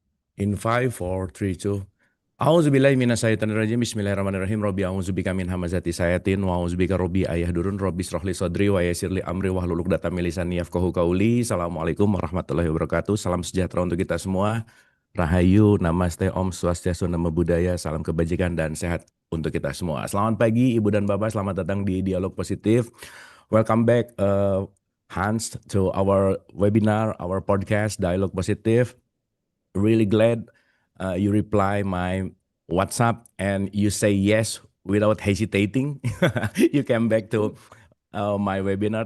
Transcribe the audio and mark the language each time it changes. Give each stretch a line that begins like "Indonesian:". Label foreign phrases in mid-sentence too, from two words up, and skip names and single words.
English: In 5, 4, 3, 2.
Arabic: أعوذ بالله من الشيطان الرجيم. بسم الله الرحمن الرحيم. رب أعوذ بك من همزات الشياطين وأعوذ بك رب أن يحضرون رب اشرح لي صدري ويسر لي أمري واحلل عقدة من لساني يفقهوا قولي. السلام عليكم ورحمة الله وبركاته.
Indonesian: Salam sejahtera untuk kita semua. Rahayu, namaste,
Balinese: om swastiastu,
Pali: namo buddhaya,
Indonesian: salam kebajikan dan sehat untuk kita semua. Selamat pagi Ibu dan Bapak, selamat datang di Dialog Positif.
English: Welcome back Hans to our webinar, our podcast Dialog Positif. Really glad you reply my WhatsApp and you say yes without hesitating. You came back to my webinar.